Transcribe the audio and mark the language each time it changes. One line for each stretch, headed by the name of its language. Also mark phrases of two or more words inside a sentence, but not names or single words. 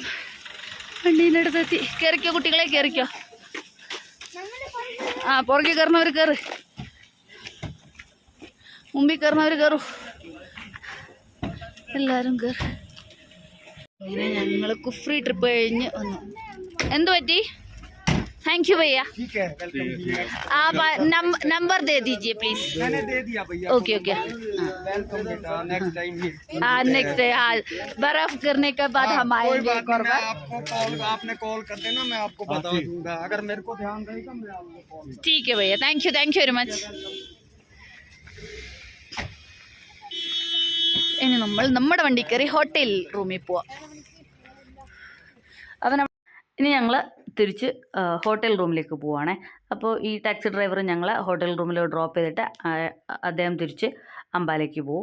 Malayalam: വണ്ടീൻ്റെ അടുത്തെത്തി. കയറിക്കോ കുട്ടികളെ, കയറിക്കോ. ആ പുറകെ കയറുന്നവർ കയറ്, മുമ്പിൽ കയറുന്നവർ കയറൂ, എല്ലാവരും കയറി. ഇങ്ങനെ ഞങ്ങൾ കുഫ്രി ട്രിപ്പ് കഴിഞ്ഞ് വന്നു. എന്ത് പറ്റി?
English: thank you भैया।
Hindi: ठीक है, वेलकम भैया। आप नंबर दे दीजिए प्लीज। मैंने दे दिया भैया।
English: okay okay.
Hindi: वेलकम बेटा,
English: next time
Hindi: ही। हाँ
English: next day,
Hindi: हाँ बर्फ गिरने के बाद हम कोई आएंगे बात एक और नहीं, मैं बार। आपको कॉल, आपने कॉल कर देना, मैं आपको बता ठीक। दूंगा। अगर मेरे को ध्यान रहेगा मैं आपको कॉल। ठीक है भैया,
English: thank you very much.
Malayalam: ഇനി നമ്മൾ നമ്മുടെ വണ്ടി കയറി ഹോട്ടൽ റൂമിൽ പോവാം. അപ്പം ഇനി ഞങ്ങൾ തിരിച്ച് ഹോട്ടൽ റൂമിലേക്ക് പോവുകയാണേ. അപ്പോൾ ഈ ടാക്സി ഡ്രൈവർ ഞങ്ങളെ ഹോട്ടൽ റൂമിൽ ഡ്രോപ്പ് ചെയ്തിട്ട് അദ്ദേഹം തിരിച്ച് അമ്പാലയ്ക്ക് പോവും.